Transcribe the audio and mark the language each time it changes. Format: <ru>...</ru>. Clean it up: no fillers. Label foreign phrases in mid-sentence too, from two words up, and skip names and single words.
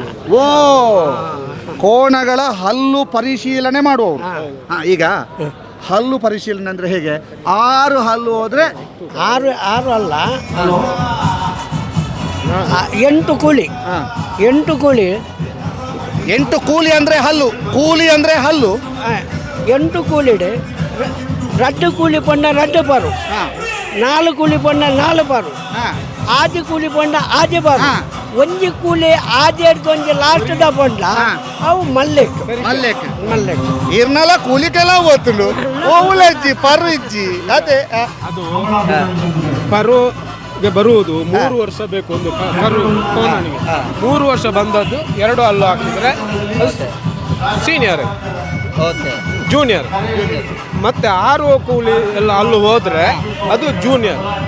<kn>ಓ, ಕೋಣಗಳ ಹಲ್ಲು ಪರಿಶೀಲನೆ ಮಾಡುವವರು. ಈಗ ಹಲ್ಲು ಪರಿಶೀಲನೆ ಅಂದ್ರೆ ಹೇಗೆ? 6 ಹಲ್ಲು ಹೋದ್ರೆ 6 ಅಲ್ಲ, 8 ಕೂಲಿ. 8 ಕೂಲಿ. 8 ಕೂಲಿ ಅಂದ್ರೆ ಹಲ್ಲು.</kn> <tcy>8 ಕೂಲಿಡೆ 2 ಕೂಲಿ ಪಂಡ 2 ಪಾರು, 4 ಕೂಲಿ ಪಂಡ 4 ಪಾರು, 5 ಕೂಲಿ ಪಂಡ 5 ಪಾರು, 1 ಕೂಲಿ 5 ಒಂಜಿ ಲಾಸ್ಟ್ ದ ಪಂಡ ಅವು ಮಲ್ಲೆಕ್. ಇರ್ನಲ ಕೂಲಿಕೆಲ್ಲ ಓದ್ತುಂಡು ಓವುಲಜ್ಜಿ ಪರು ಇಜ್ಜಿ.</tcy> <kn>ಅದೇ ಅದು ಪರುಗೆ ಬರುವುದು 3 ವರ್ಷ ಬೇಕು. ಒಂದು ಕೋಣನಿಗೆ 3 ವರ್ಷ ಬಂದದ್ದು 2 ಹಲ್ಲು ಹಾಕಿದ್ರೆ</kn> <en>senior, junior.</en> <kn>ಮತ್ತೆ 6 ಕೂಲಿ ಎಲ್ಲ ಹಲ್ಲು ಹೋದ್ರೆ ಅದು ಜೂನಿಯರ್.</kn>